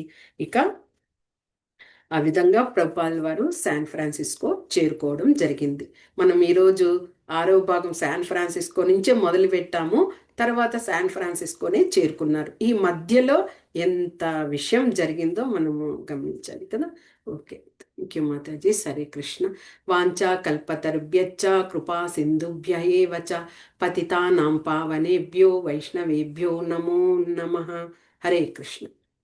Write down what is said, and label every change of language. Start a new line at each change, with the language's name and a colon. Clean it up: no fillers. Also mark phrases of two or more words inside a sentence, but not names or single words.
Telugu: ఇక ఆ విధంగా ప్రభుపాదుల వారు శాన్ ఫ్రాన్సిస్కో చేరుకోవడం జరిగింది. మనం ఈరోజు 6వ భాగం శాన్ ఫ్రాన్సిస్కో నుంచే మొదలు పెట్టాము. తర్వాత శాన్ ఫ్రాన్సిస్కోనే చేరుకున్నారు. ఈ మధ్యలో ఎంత విషయం జరిగిందో మనము గమనించాలి కదా.
English: Okay, thank you
Telugu: మాతాజీ. సరే కృష్ణ.
Sanskrit: వాంఛా కల్పతరుభ్యశ్చ కృపా సింధుభ్య ఏవ చ పతితానాం పావనేభ్యో వైష్ణవేభ్యో నమో నమః. హరే కృష్ణ.